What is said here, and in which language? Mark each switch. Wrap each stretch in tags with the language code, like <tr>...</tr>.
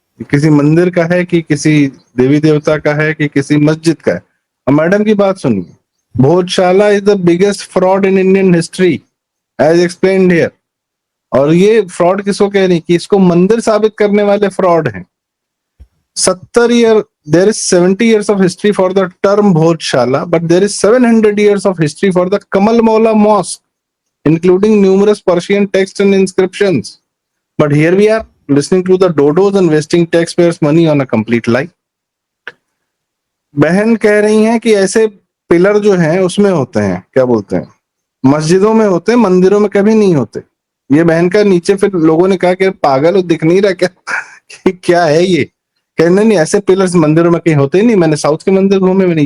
<hi>किसी मंदिर का है कि किसी देवी देवता का है कि किसी मस्जिद का है? अब मैडम की बात सुनिए,</hi> <en>Bhojshala is the biggest fraud in Indian history as explained here.</en> <hi>और ये फ्रॉड किसको कह रही कि इसको मंदिर साबित करने वाले फ्रॉड हैं।</hi> <en>70 year, there is 70 years of history for the term Bhojshala, but there is 700 years of history for the Kamal Maula Mosque, including numerous Persian texts and inscriptions. But here we are listening to the dodos and wasting taxpayers' money on a complete lie.</en> <hi>बहन कह रही हैं कि ऐसे pillar जो हैं उसमें होते हैं, क्या बोलते हैं, मस्जिदों में होते हैं, मंदिरों में कभी नहीं होते। ये बहन का नीचे फिर लोगों ने कहा कि पागल, दिख नहीं रहा क्या कि क्या है ये? कहने नहीं, ऐसे पिलर्स मंदिरों में कहीं होते ही नहीं, मैंने साउथ के मंदिर घूमे भी नहीं।</hi>